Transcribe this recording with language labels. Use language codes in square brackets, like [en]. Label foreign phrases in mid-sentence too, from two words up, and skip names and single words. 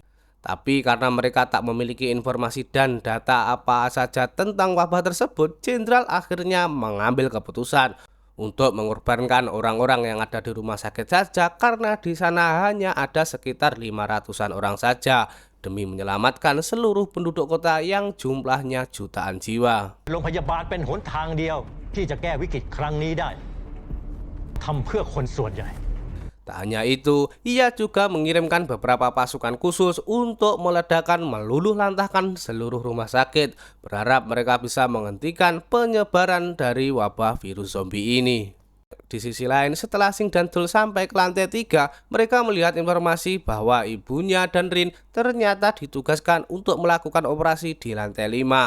[id] Tapi karena mereka tak memiliki informasi dan data apa saja tentang wabah tersebut, jenderal akhirnya mengambil keputusan untuk mengorbankan orang-orang yang ada di rumah sakit saja, karena di sana hanya ada sekitar 500-an orang saja demi menyelamatkan seluruh penduduk kota yang jumlahnya jutaan jiwa. [th] โรงพยาบาลเป็นหนทางเดียวที่จะแก้วิกฤตครั้งนี้ได้ทำเพื่อคนส่วนใหญ่ [id] Tak hanya itu, ia juga mengirimkan beberapa pasukan khusus untuk meledakkan meluluh lantahkan seluruh rumah sakit, berharap mereka bisa menghentikan penyebaran dari wabah virus zombie ini. Di sisi lain, setelah Sing dan Dul sampai ke lantai 3, mereka melihat informasi bahwa ibunya dan Rin ternyata ditugaskan untuk melakukan operasi di lantai 5.